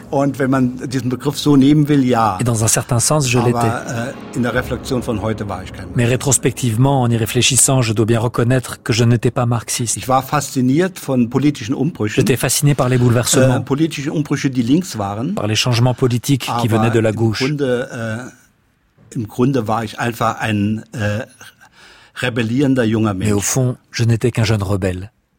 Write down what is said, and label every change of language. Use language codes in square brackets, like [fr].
[de] Und wenn man diesen Begriff so nehmen will, ja. [fr] Et dans un certain sens, je l'étais. [de] Aber in der Reflexion von heute war ich kein Marxist. [fr] Mais rétrospectivement, en y réfléchissant, je dois bien reconnaître que je n'étais pas marxiste. [de] Ich war fasziniert von politischen Umbrüchen. [fr] J'étais fasciné par les bouleversements. [de] Politische Umbrüche, die links waren. [fr] Par les changements politiques qui venaient de la gauche. [de] Im Grunde war ich einfach ein rebellierender junger Mensch. [fr] Mais au fond, je n'étais qu'un jeune rebelle.